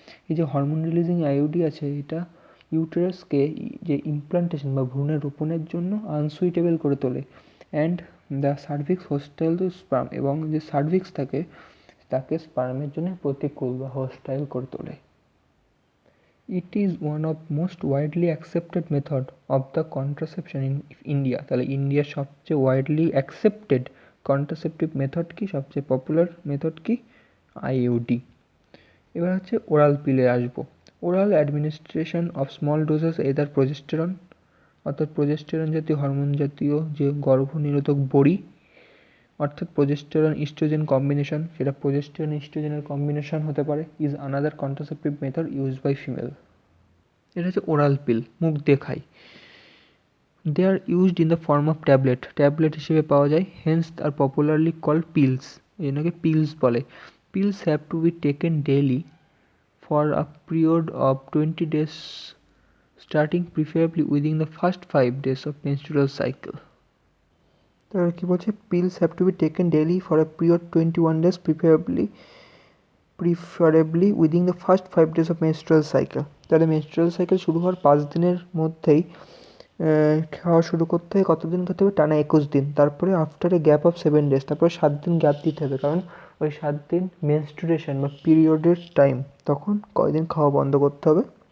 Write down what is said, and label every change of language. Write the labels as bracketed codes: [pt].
[bn] এই যে hormone releasing IUD আছে এটা ইউটেরাসকে যে ইমপ্লান্টেশন বা ভ্রূণে রোপণের জন্য আনসুইটেবল করে তোলে [en] and the cervix hostile to sperm, [bn] এবং যে সার্ভিক্স থাকে তাকে স্পার্মের জন্য প্রতিকূল বা হোস্টাইল করে তোলে। [en] It is one of most widely accepted method of the contraception in India. [bn] তাহলে ইন্ডিয়ার সবচেয়ে ওয়াইডলি অ্যাকসেপ্টেড কন্ট্রাসেপটিভ মেথড কি, সবচেয়ে পপুলার মেথড কি? আইইউডি। এবার হচ্ছে ওরাল পিলে আসবো। [en] oral administration of small doses either progesterone, [bn] অর্থাৎ প্রজেস্টেরন জাতীয় হরমোন জাতীয় যে গর্ভনিরোধক বড়ি, অর্থাৎ প্রজেস্টেরন ইস্ট্রোজেন কম্বিনেশন, সেটা প্রজেস্টেরন ইস্ট্রোজেনের কম্বিনেশন হতে পারে, [en] Is another contraceptive method use by female. [bn] এটা হচ্ছে ওরাল পিল, মুখ দিয়ে খাই। [en] they are used in the form of tablet, [bn] tablet হিসেবে পাওয়া যায়, [en] hence are popularly called pills, [bn] এটাকে পিলস বলে। [en] Pills have to be taken daily for a period of 20 days starting preferably within the first 5 days of menstrual cycle. [bn] তাহলে কি বলছে? [en] pills have to be taken daily for a period 21 days preferably within the first 5 days of menstrual cycle. [bn] তাহলে menstrual cycle শুরু হওয়ার 5 দিনের মধ্যেই খাওয়া শুরু করতে হয়। কতদিন খেতে হবে? টানা 21 দিন। তারপরে [en] after a gap of 7 days, [bn] তারপরে 7 দিন গ্যাপ দিতে হবে, কারণ ওই 7 দিন মেনস্ট্রুয়েশন বা পিরিয়ডের টাইম, তখন কয়দিন খাওয়া বন্ধ করতে হবে।